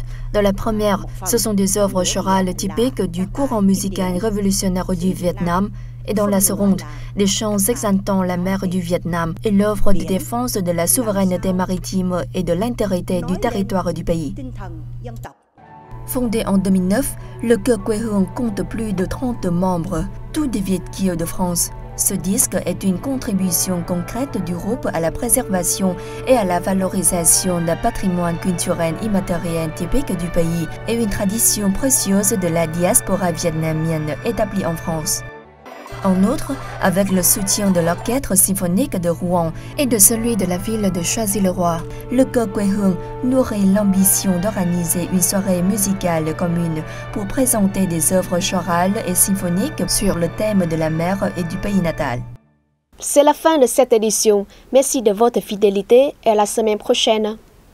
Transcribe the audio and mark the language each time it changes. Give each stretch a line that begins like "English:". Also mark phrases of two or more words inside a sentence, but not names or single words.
French: Dans la première, ce sont des œuvres chorales typiques du courant musical révolutionnaire du Vietnam, et dans la seconde, des chants exaltant la mer du Vietnam et l'œuvre de défense de la souveraineté maritime et de l'intégrité du territoire du pays. Fondé en 2009, le chœur quê hương compte plus de 30 membres, tous des Viet Kieu de France. Ce disque est une contribution concrète du groupe à la préservation et à la valorisation d'un patrimoine culturel immatériel typique du pays et une tradition précieuse de la diaspora vietnamienne établie en France. En outre, avec le soutien de l'orchestre symphonique de Rouen et de celui de la ville de Choisy-le-Roi, le chœur quê hương nourrit l'ambition d'organiser une soirée musicale commune pour présenter des œuvres chorales et symphoniques sur le thème de la mer et du pays natal. C'est la fin de cette édition. Merci de votre fidélité et à la semaine prochaine.